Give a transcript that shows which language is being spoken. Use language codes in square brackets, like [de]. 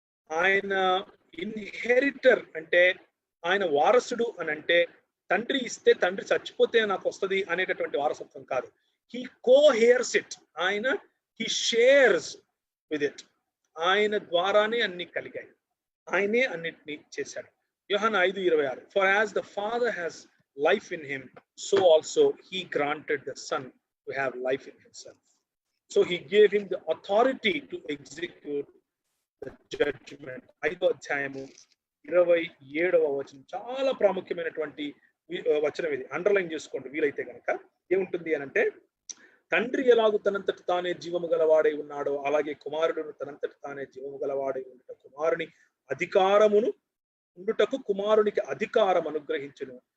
[te] ఆయన ఇన్హెరిటర్ అంటే ఆయన వారసుడు అని అంటే తండ్రి ఇస్తే తండ్రి చచ్చిపోతే నాకు వస్తుంది అనేటటువంటి వారసత్వం కాదు. [en] He coheirs it, ఆయన he shares with it. [te] ఆయన ద్వారానే అన్ని కలిగాయి, ఆయనే అన్నిటినీ చేశాడు. [en] యోహాను 5:26, for as the Father has life in him, so also he granted the Son to have life in himself. So he gave him the authority to execute the judgment. [te] 5వ అధ్యాయము 27వ వచనం చాలా ప్రాముఖ్యమైనటువంటి వచనం ఇది. అండర్లైన్ చేసుకోండి వీలైతే కనుక. ఏముంటుంది అని అంటే, తండ్రి ఎలాగూ తనంతటి తానే జీవము గలవాడై ఉన్నాడో అలాగే కుమారుడును తనంతటి తానే జీవము గలవాడై ఉండట కుమారుని అధికారమును ఉండుటకు కుమారునికి అధికారం అనుగ్రహించును.